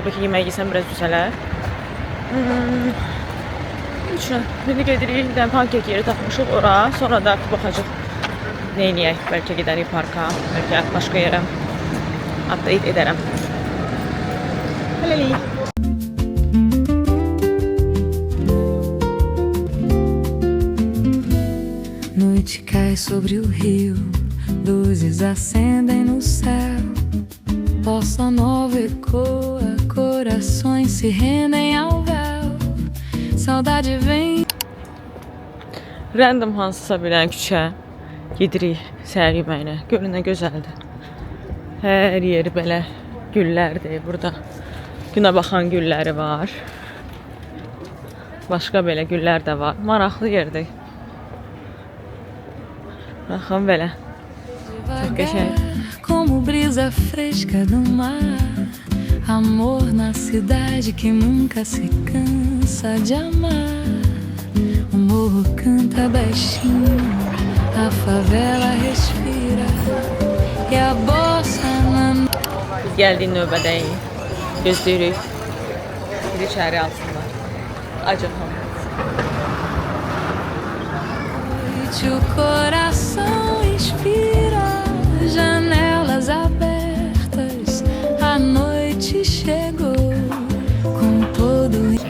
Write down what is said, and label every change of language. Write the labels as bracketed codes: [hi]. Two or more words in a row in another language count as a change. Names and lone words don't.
[az] Bəlkə yemək yesəm biraz düzələr. İndi gedirik, bir dənə pankek yeri tapmışıq ora. Sonra da baxacaq neyniyək. Bəlkə gedərik parka, bəlkə başqa yerə update edərəm. Hələlik. [pt] Noite cai sobre o rio, luzes acendem no céu. Bossa nova ecoa, corações se rendem ao véu. Saudade vem. [az] Random hansısa bilən küçə gedirik səhər yeməyinə. Görün nə gözəldir. Hər yeri belə güllərdir burada. Günə baxan gülləri var. Başqa belə güllər də var. Maraqlı yerdir. Baxın belə. Çox qəşəng. [pt] Como brisa fresca do mar. Amor na cidade que nunca se cansa de amar. O morro canta baixinho, a favela respira. E a bossa na [az] Biz gəldik növbədəyik. Gözləyirik. Bir içəri alsınlar. Acıqım. [pt] noite o coração inspira. Janelas abertas, a noite chegou com todo.